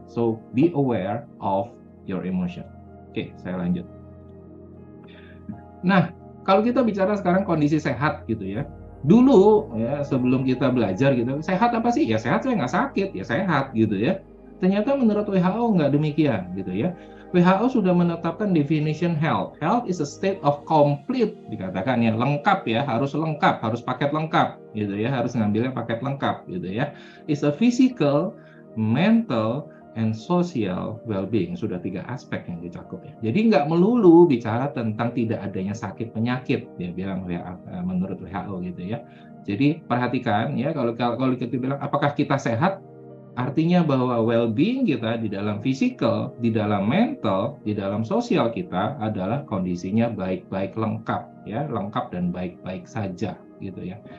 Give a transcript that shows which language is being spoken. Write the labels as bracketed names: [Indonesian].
[English] So be aware of your emotion. [Indonesian] Oke, saya lanjut. Nah, kalau kita bicara sekarang kondisi sehat gitu ya. Dulu ya sebelum kita belajar gitu, sehat apa sih? Ya sehat, saya nggak sakit, ya sehat gitu ya. Ternyata menurut WHO nggak demikian gitu ya. WHO sudah menetapkan definition health. [English] Health is a state of complete, [Indonesian] dikatakan ya, lengkap ya, harus lengkap, harus paket lengkap gitu ya, harus ngambilnya paket lengkap gitu ya. [English] It's a physical, mental, and social well-being. [Indonesian] Sudah 3 aspek yang dicakup ya. Jadi nggak melulu bicara tentang tidak adanya sakit penyakit, dia bilang menurut WHO gitu ya. Jadi perhatikan ya, kalau kita bilang apakah kita sehat, artinya bahwa well-being kita di dalam physical, di dalam mental, di dalam sosial kita adalah kondisinya baik-baik lengkap ya, lengkap dan baik-baik saja gitu ya.